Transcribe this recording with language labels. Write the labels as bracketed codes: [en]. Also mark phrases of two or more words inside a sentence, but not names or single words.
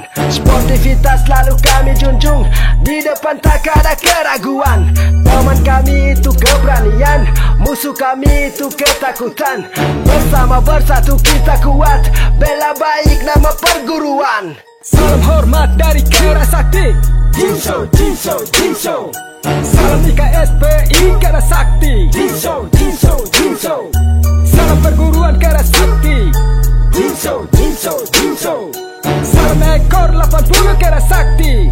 [id] Sportivitas selalu kami junjung, di depan tak ada keraguan. Teman kami itu keberanian, musuh kami itu ketakutan. Bersama bersatu kita kuat, bela baik nama perguruan. Salam hormat dari Kerasakti. Jinso, Jinso, Jinso. Salam IKSPI Kerasakti. Jinso, Jinso, Jinso. Salam perguruan Kerasakti. Jinso, Jinso, Jinso. Salam ekor 80 Kerasakti.